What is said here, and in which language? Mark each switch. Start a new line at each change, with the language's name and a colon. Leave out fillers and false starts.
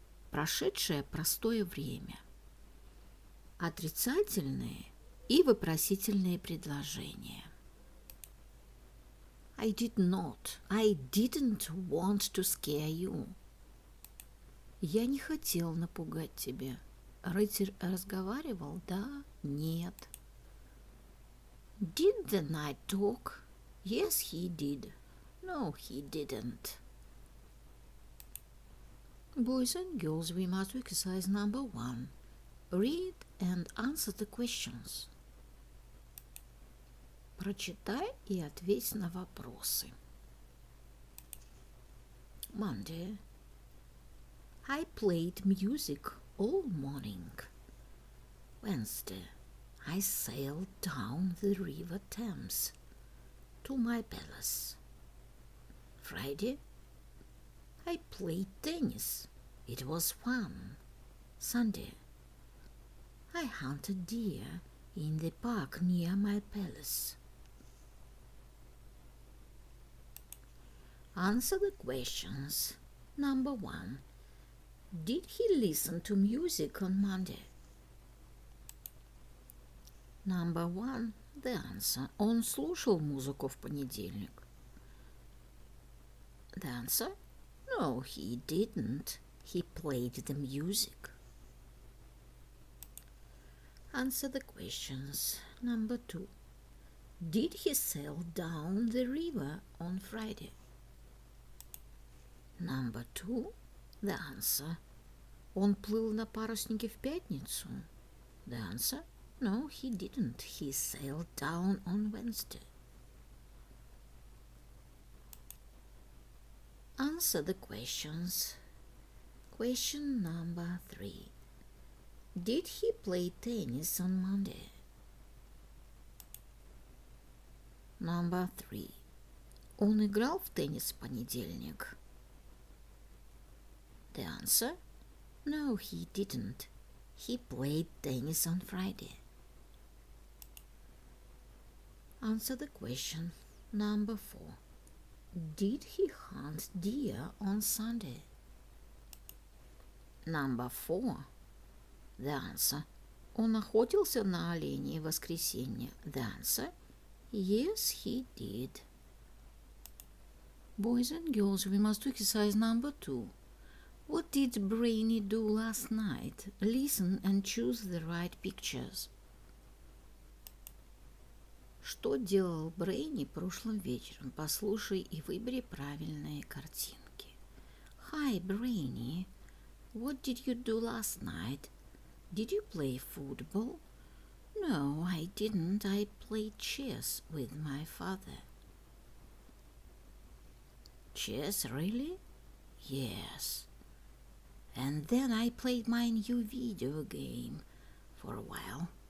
Russian: Прошедшее простое время. Отрицательные и вопросительные предложения.
English: I didn't want to scare you.
Russian: Я не хотел напугать тебя. Рыцарь разговаривал, да, нет.
English: Did the knight talk? Yes, he did. No, he didn't. Boys and girls, we must do exercise number 1. Read and answer the questions.
Russian: Прочитай и ответь на вопросы.
English: Monday. I played music all morning. Wednesday. I sailed down the river Thames to my palace. Friday. I played tennis. It was fun. Sunday. I hunted deer in the park near my palace. Answer the questions. Number 1. Did he listen to music on Monday? Number 1. The answer.
Russian: Он слушал музыку в понедельник.
English: The answer. No, he didn't. He played the music. Answer the questions. Number 2. Did he sail down the river on Friday? Number 2. The answer.
Russian: Он плыл на паруснике в пятницу.
English: The answer. No, he didn't. He sailed down on Wednesday. Answer the questions. Question number 3. Did he play tennis on Monday? Number 3.
Russian: Он играл в теннис в понедельник.
English: The answer. No, he didn't. He played tennis on Friday. Answer the question. Number 4. Did he hunt deer on Sunday? Number 4. The answer.
Russian: Он охотился на оленей в воскресенье.
English: The answer. Yes, he did. Boys and girls, we must do exercise number 2. What did Brainy do last night? Listen and choose the right pictures.
Russian: Что делал Брейни прошлым вечером? Послушай и выбери правильные картинки.
English: Hi, Brainy. What did you do last night? Did you play football? No, I didn't. I played chess with my father. Chess, really? Yes. And then I played my new video game for a while.